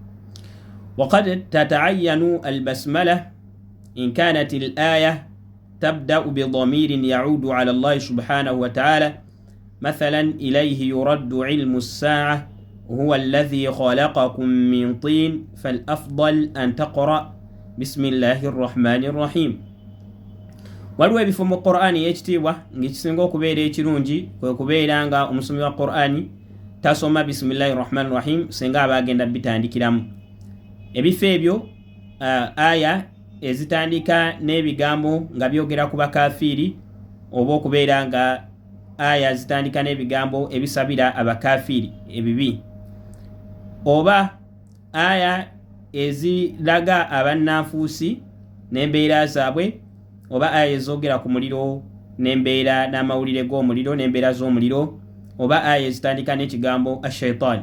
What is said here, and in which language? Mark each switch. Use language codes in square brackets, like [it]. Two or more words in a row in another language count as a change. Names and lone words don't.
[ar] وقد تتعين البسملة إن كانت الآية تبدأ بضمير يعود على الله سبحانه وتعالى، مثلا إليه يرد علم الساعة، هو الذي خلقكم من طين، فالأفضل أن تقرأ بسم الله الرحمن الرحيم. [lg] waliwo ebifo mu Qur'ani ekitiibwa ng'ekisinga okubeera ekirungi kwe kubeera nga omusomi wa Qur'ani tasoma [ar] بسم الله الرحمن الرحيم [lg] singa aba agenda bitandikiramu. Ebifo ebyo aya ezitandika n'ebigambo nga byogera ku bakafiri, oba okubeera nga aya zitandika n'ebigambo ebisabira abakafiri ebibi, oba aya eziraga abannanfuusi n'embeera zaabwe, oba aya ezogera ku muliro n'embeera n'amawulire g'omuliro n'embeera z'omuliro, oba aya ezitandika n'ekigambo ashaitan.